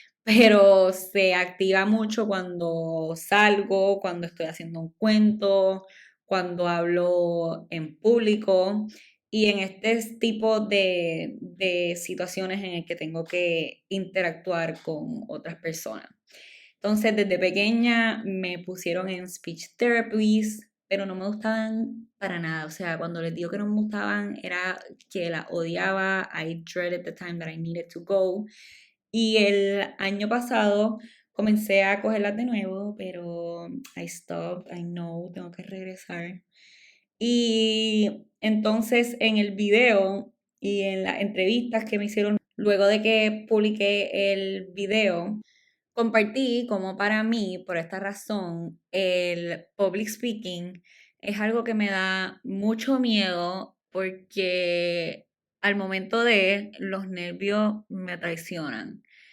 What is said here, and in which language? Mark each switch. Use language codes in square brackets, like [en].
[es] pero se activa mucho cuando salgo, cuando estoy haciendo un cuento, cuando hablo en público y en este tipo de situaciones en el que tengo que interactuar con otras personas. Entonces, desde pequeña me pusieron en [en] speech therapies, [es] pero no me gustaban para nada. O sea, cuando les digo que no me gustaban, era que la odiaba. [en] I dreaded the time that I needed to go. [es] Y el año pasado comencé a cogerlas de nuevo, pero [en] I stopped, I know, [es] tengo que regresar. Y entonces en el video y en las entrevistas que me hicieron luego de que publiqué el video, compartí como para mí, por esta razón, el public speaking es algo que me da mucho miedo porque al momento de los nervios me traicionan.